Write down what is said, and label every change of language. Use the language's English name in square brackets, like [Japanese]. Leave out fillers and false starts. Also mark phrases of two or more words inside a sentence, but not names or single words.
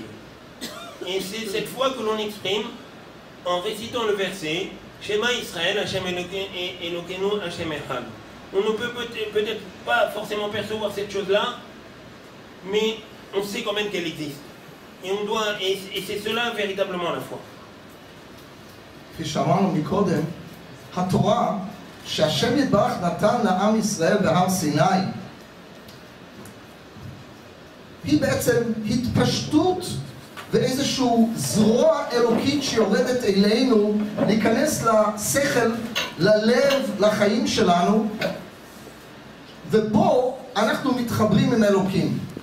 [French] Et c'est cette foi que l'on exprime en récitant le verset [Hebrew] שמע ישראל השם אלוקינו השם אחד. [French] On ne peut peut-être pas forcément percevoir cette chose-là, mais on sait quand même qu'elle existe. Et c'est cela véritablement la foi. [Hebrew] כפי שאמרנו מקודם, התורה שהשם יתברך נתן לעם ישראל בהר סיני היא בעצם התפשטות ואיזשהו זרוע אלוקית שיורדת אלינו להיכנס לשכל, ללב, לחיים שלנו, ובו אנחנו מתחברים עם אלוקים.